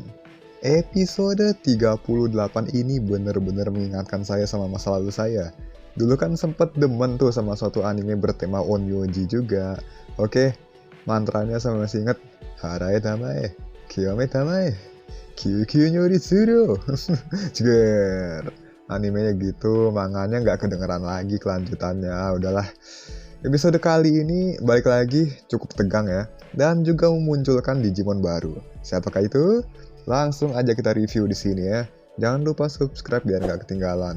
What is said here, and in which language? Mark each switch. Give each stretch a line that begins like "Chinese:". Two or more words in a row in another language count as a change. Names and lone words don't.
Indonesian: Episode 38 ini bener-bener mengingatkan saya sama masa lalu saya. Dulu kan sempet demen tuh sama suatu anime bertema onmyoji juga. Oke, mantranya saya masih inget.
Japanese: 祓え給え、清め給え、急急如律令.
Indonesian: Jeger. Animenya gitu, manganya nggak kedengeran lagi kelanjutannya. Udahlah. Episode kali ini balik lagi cukup tegang ya, dan juga memunculkan Digimon baru. Siapakah itu? Langsung aja kita review di sini ya. Jangan lupa subscribe biar nggak ketinggalan.